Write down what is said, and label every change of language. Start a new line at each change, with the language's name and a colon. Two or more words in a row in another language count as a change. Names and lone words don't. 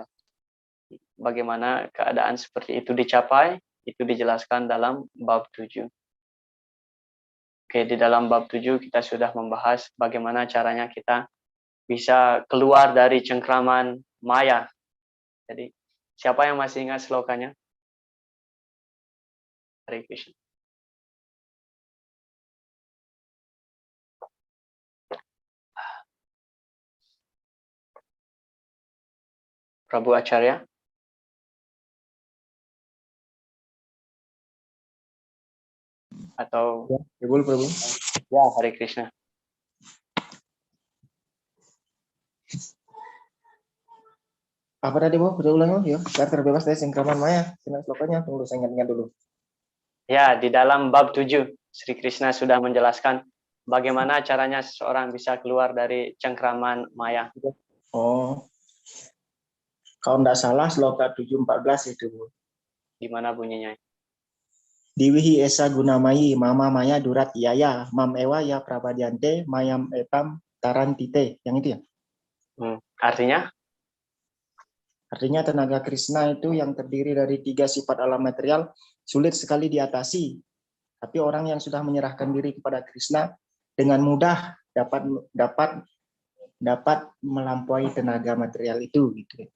Indonesian: Bagaimana keadaan seperti itu dicapai? Itu dijelaskan dalam bab 7. Oke, di dalam bab 7 kita sudah membahas bagaimana caranya kita bisa keluar dari cengkraman maya. Jadi, siapa yang masih ingat slokanya? Hare Krishna. Prabu Acharya. Atau Prabhu. Ya, Hare Krishna. Apa tadi Bu? Bisa ulang ya? Biar terbebas dari cengkraman maya. Sini slokanya, tunggu saya ingat-ingat dulu. Ya, di dalam bab 7 Sri Krishna sudah menjelaskan bagaimana caranya seseorang bisa keluar dari cengkraman maya. Oh. Kalau tidak salah sloka 7:14 itu Bu. Gimana bunyinya?
Sanskrit: Diwihi esa gunamayi mama maya durat yaya mam ewa ya prabadiante mayam etam tarantite.
Indonesian: Yang itu ya? Artinya? Artinya tenaga Krishna itu yang terdiri dari 3 sifat alam material sulit sekali diatasi. Tapi orang yang sudah menyerahkan diri kepada Krishna dengan mudah dapat melampaui tenaga material itu gitu.